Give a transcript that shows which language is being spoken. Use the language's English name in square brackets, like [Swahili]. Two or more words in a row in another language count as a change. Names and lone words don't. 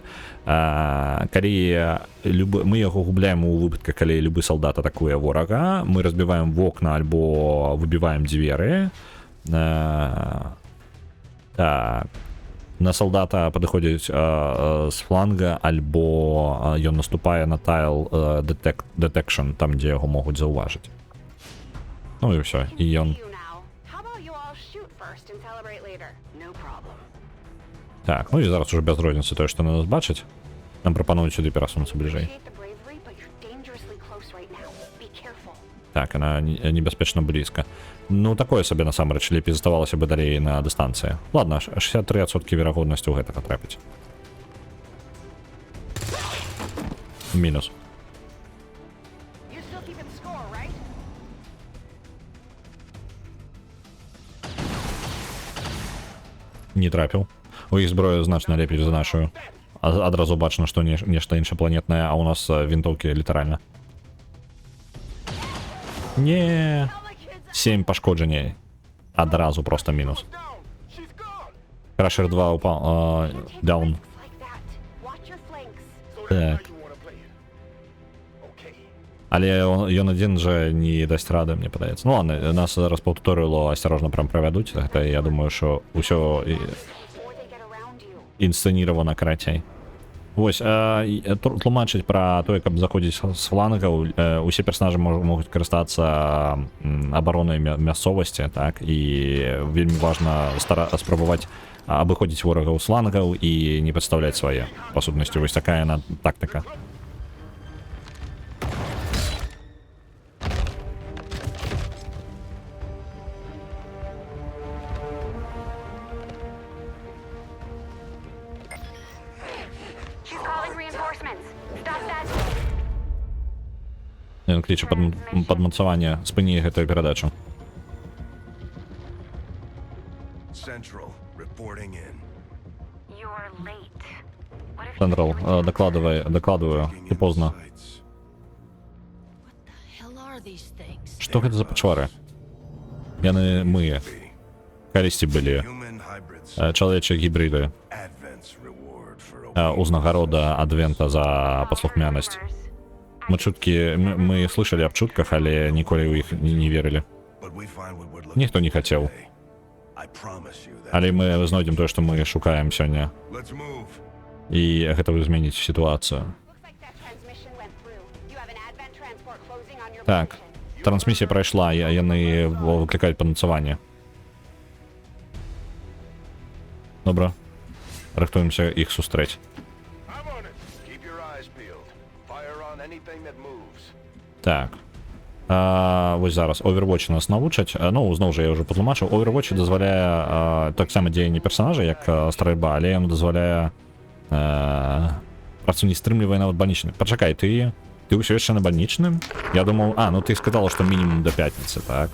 [Belarusian] Калі мы яго губляем у выпадках, калі любы салдат атакуе ворага, мы разбіваем вокна альбо выбіваем дзверы. Так. На салдата падыходзіць з фланга, альбо ён наступае на тайл detection, там, дзе яго могуць заўважыць. Ну і ўсё, і ён... [English] You now. How about you all shoot first and celebrate later? No problem. [Belarusian] Так, ну і зараз уже без розніцы тое, што на нас бачыць. Нам прапануюць сюды перасунуцца бліжэй. [English] Appreciate the bravery, but you're dangerously close right now. Be careful. [Belarusian] Так, она небяспечна блізка. Ну, такое сабе насамрэч, лепей заставалася бы далей на дыстанцыі. Ладно, 63% верагоднасці ў гэтага трапіць. Мінус. [English] You're still keeping score, right? [Belarusian] Не трапіў. У іх зброя значна лепей за нашу. Адразу бачна, што нешта іншапланетнае, а ў нас вінтоўкі літаральна. Не, 7 пашкоджанняў. Адразу просто мінус. Крашер 2 упал, даун. [English] Like that. Watch your flanks. [Belarusian] Так. Але ён адзін жа не дасць рады, мне падаецца. Ну ладно, нас зараз па туторыялу асцярожна прям правядуць. Гэта я думаю, што ўсё [English] Before they get around you. [Belarusian] інсцэніравана карацей. Вось, тлумачыць пра тое, каб заходзіць з флангаў, усе персонажы могуць карыстацца абаронай мясцовасці, так, і вельмі важна спрабаваць абыходзіць ворагаў з флангаў і не падстаўляць свае. Па сутнасці, вось такая яна тактыка. [English] She's calling reinforcements. Stop that. [Belarusian] Ён кліча падмацаванне, спыні гэтую перадачу. [English] Central, reporting in. You're late. What if [Belarusian] Централ, дакладваю, ти позна. [English] Hell are these things? [Belarusian] Што гэта за пачвары? Яны мые. Калісьці былі [English] Human hybrids. [Belarusian] чалавечыя гібрыды. [English] Advent's reward for [Belarusian] Узнагарода адвента за паслухмянасць. Мы чуткі, мы слышалі аб чутках, але ніколі ў іх не верылі. [English] But we find what we're looking [Belarusian] Ніхто не хацеў. [English] for today. I promise you that. [Belarusian] Але мы знойдзем тое, што мы шукаем сёння. [English] Let's move. [Belarusian] І гэта зменіць сітуацыю. [English] Looks like that transmission went through. You have an advent transport closing on your [Belarusian] Так, [English] position. [Belarusian] трансмісія прайшла, яны выклікаюць падмацаванне. Добра. Рыхтуемся іх сустрэць. [English] I'm on it. Keep your eyes peeled. Fire on anything that moves. [Belarusian] Так. Вось зараз Overwatch нас навучаць. Ну, зноў жа я ўжо патлумачыў. Overwatch дазваляе таксама дзеянні персонажа, як стральба, але ён дазваляе працу не стрымлівае нават бальнічны. Пачакай, ты ўсё яшчэ на бальнічным? Я думаў, ну ты сказала, што мінімум да пятніцы, так?